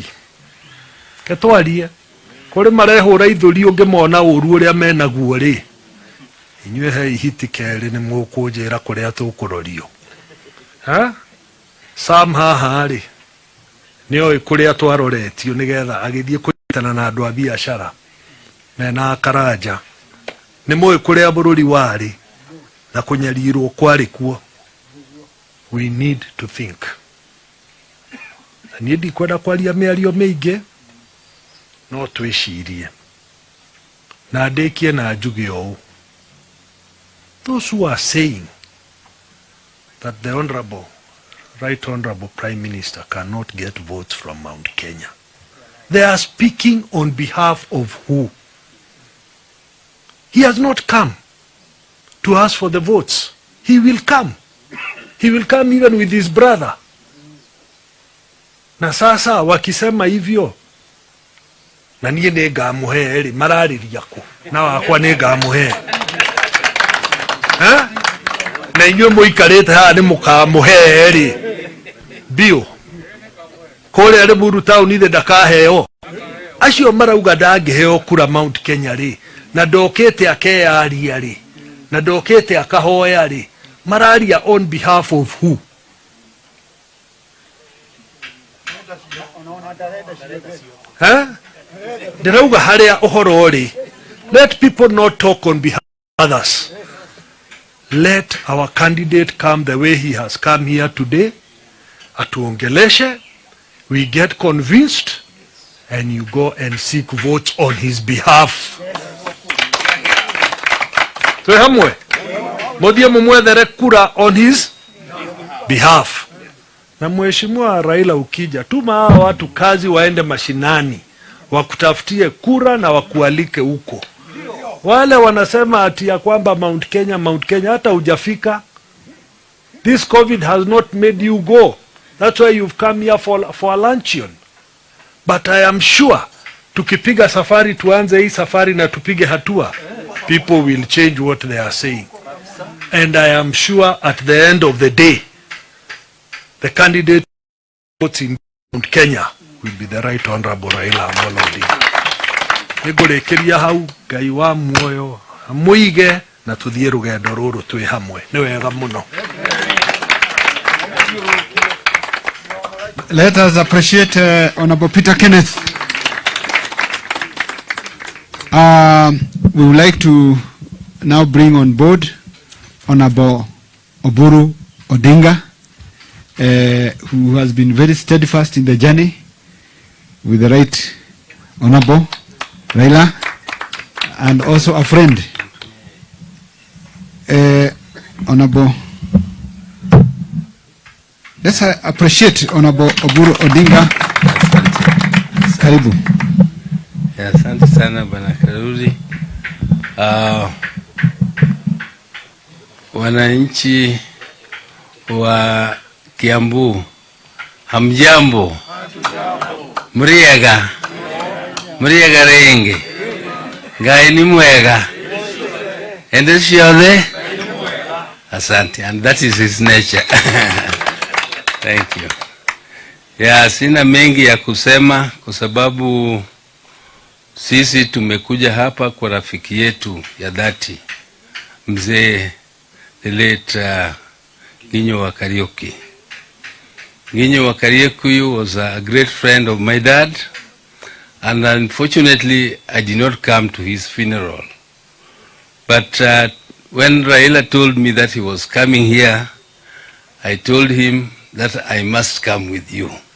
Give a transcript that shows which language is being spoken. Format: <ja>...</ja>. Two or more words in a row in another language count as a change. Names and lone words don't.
<ki>Ketwarie kũrĩ marehũra ithũri ũngĩmona ũru ũrĩa menaguo rĩ, inyuĩ he ihiti kerĩ nĩ mũkũnjĩra kũrĩa tũkũrorio. Sam haha rĩ nĩoĩ kũrĩa twaroretio nĩgetha agĩthiĩ kũnyitana na andũ a biacara mena karanja. Nĩ mũĩ kũrĩa bũrũri warĩ na kũnyarirwo kwarĩ kuo.</ki> <en>We need to think.</en> <ki>Na niĩ ndikwenda kwaria mĩario mĩingĩ, no twĩcirie na ndĩkie na njuge ũũ.</ki> <en>Those who are saying that the Right Honorable Prime Minister cannot get votes from Mount Kenya, they are speaking on behalf of who? He has not come to ask for the votes. He will come. He will come even with his brother.</en> <sw>Na sasa wakisema hivyo,</sw> <ki>na niĩ nĩ ngamuhe rĩ, mararĩria kũ? Na wakwa nĩ ngamuhe. Na inyuĩ mũikarĩte haha nĩ mũkamuhe rĩ bio kũrĩa Limuru town ithe ndakaheo. Acio marauga ndangĩheo kura Mount Kenya rĩ, na ndokĩte akeyaria rĩ, na ndokĩte akahoya rĩ, mararia</ki> <en>on behalf of who?</en> <ki>Ndĩrauga harĩa ũhoro rĩ,</ki> <en>let people not talk on behalf of others. Let our candidate come the way he has come here today. Atuongeleshe, we get convinced, and you go and seek votes on his behalf.</en> <ki>So hamwe, modie mumwethere kura</ki> <en>on his behalf.</en> <sw>Na mheshimiwa Raila ukija, tuma hawa watu kazi waende mashinani, wakutafutie kura na wakualike huko. Wale wanasema ati ya kwamba Mount Kenya, hata hujafika.</sw> <en>This COVID has not made you go. That's why you've come here for a luncheon. But I am sure,</en> <sw>tukipiga safari, tuanze hii safari na tupige hatua,</sw> <en>people will change what they are saying. And I am sure at the end of the day, the candidate votes in Mount Kenya will be the Right Honorable Raila Amolo Odinga.</en> <ki>Nĩngũrĩkĩria hau, Ngai wa muoyo amũige na tuthiĩ rũgendo rũrũ twĩ hamwe. Nĩ wega mũno.</ki> <en>Let us appreciate Honorable Peter Kenneth. We would like to now bring on board Honorable Oburu Odinga. who has been very steadfast in the journey with the Right Honorable Raila, and also a friend, Honorable. Let's appreciate Honorable Oburu Odinga.</en> <sw>Karibu. Asante sana Bwana Karuri. Wananchi wa Kiambu, hamjambo?</sw> <ki>Muriega renge ngai ni mwega ende shiole.</ki> <sw>Asante,</sw> <en>and that is his nature. Thank you.</en> <sw>Sina mengi ya kusema kwa sababu sisi tumekuja hapa kwa rafiki yetu ya dhati, mzee</sw> <en>the late</en> <sw>Nginyo wa Kariuki.</sw> <en>Nginyo wa Kariuki was a great friend of my dad, and unfortunately I did not come to his funeral. But when Raila told me that he was coming here, I told him that I must come with you.</en>